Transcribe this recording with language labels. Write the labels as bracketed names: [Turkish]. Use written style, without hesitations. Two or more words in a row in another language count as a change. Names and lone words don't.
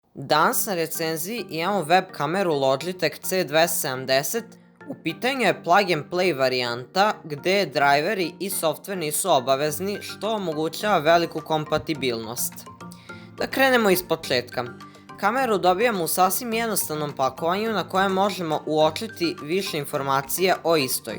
[Serbian] Danas na recenziji imamo web kameru Logitech C270. U pitanju je [English] plug and play [Serbian] varijanta gde driveri i softver nisu obavezni, što omogućava veliku kompatibilnost. Da krenemo iz početka. Kameru dobijamo u sasvim jednostavnom pakovanju na kojem možemo uočiti više informacija o istoj.